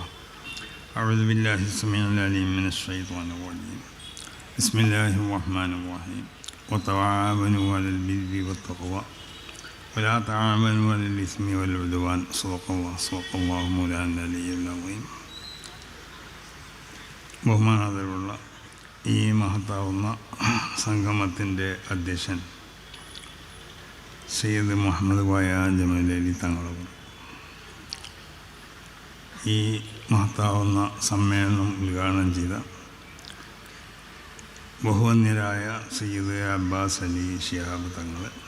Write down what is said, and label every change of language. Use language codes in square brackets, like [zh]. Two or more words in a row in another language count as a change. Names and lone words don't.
[ar] أعوذ بالله السميع العليم من الشيطان الرجيم. بسم الله الرحمن الرحيم. وتعاونوا على البر والتقوى ولا تعاونوا على الإثم والعدوان. صدق الله مولانا العلي العظيم. [ml] ബഹുമാനാദരവുള്ള ഈ മഹത്താവുന്ന സംഗമത്തിൻ്റെ അധ്യക്ഷൻ സയ്യിദ് മുഹമ്മദ് കോയ ജമലലി തങ്ങളവർ, ഈ മഹത്താവുന്ന സമ്മേളനം ഉദ്ഘാടനം ചെയ്ത ബഹുവന്യരായ സയ്യിദ് അബ്ബാസ് അലി ശിഹാബ് തങ്ങൾ,